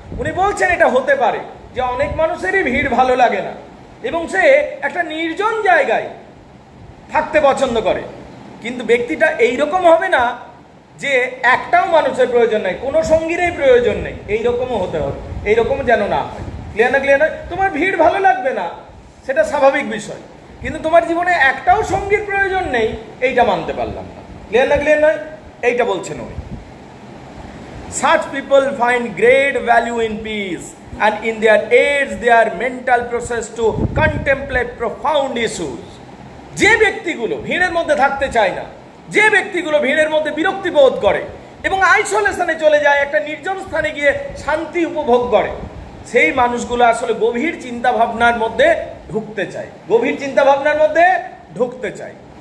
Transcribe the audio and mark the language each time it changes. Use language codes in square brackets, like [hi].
[bn] উনি বলছেন এটা হতে পারে যে অনেক মানুষেরই ভিড় ভালো লাগে না এবং সে একটা নির্জন জায়গায় থাকতে পছন্দ করে, কিন্তু ব্যক্তিটা এইরকম হবে না যে একটাও মানুষের প্রয়োজন নেই, কোনো সঙ্গীরই প্রয়োজন নেই, এইরকমও হতে হবে, এইরকম যেন না হয়। ক্লিয়ার না? তোমার ভিড় ভালো লাগবে না, সেটা স্বাভাবিক বিষয়, কিন্তু তোমার জীবনে একটাও সঙ্গীর প্রয়োজন নেই, এইটা মানতে পারলাম না। ক্লিয়ার নয়? এইটা বলছেন উনি। [en] Such people find great value in peace and in their aids their mental process to contemplate profound issues. [bn] যে ব্যক্তিগুলো ভিড়ের মধ্যে থাকতে চায় না, যে ব্যক্তিগুলো ভিড়ের মধ্যে বিরক্তি বোধ করে এবং আইসোলেশনে চলে যায়, একটা নির্জন স্থানে গিয়ে শান্তি উপভোগ করে, সেই মানুষগুলো আসলে গভীর চিন্তা ভাবনার মধ্যে ঢুকতে চায়, গভীর চিন্তা ভাবনার মধ্যে ঢুকতে চায়।